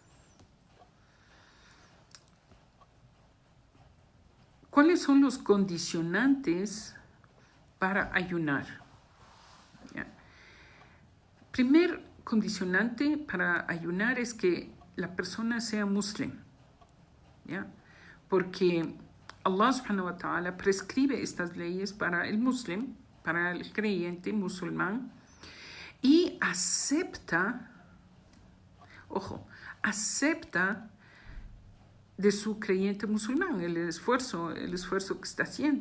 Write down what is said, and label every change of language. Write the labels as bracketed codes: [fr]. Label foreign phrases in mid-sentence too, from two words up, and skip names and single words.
[es] ¿Cuáles son los condicionantes para ayunar? ¿Ya? Primer condicionante para ayunar es que la persona sea musulmán, ¿ya? Porque [ar] الله سبحانه وتعالى [es] prescribe estas leyes para el musulmán, para el creyente musulmán, y acepta de su creyente musulmán el esfuerzo que está haciendo.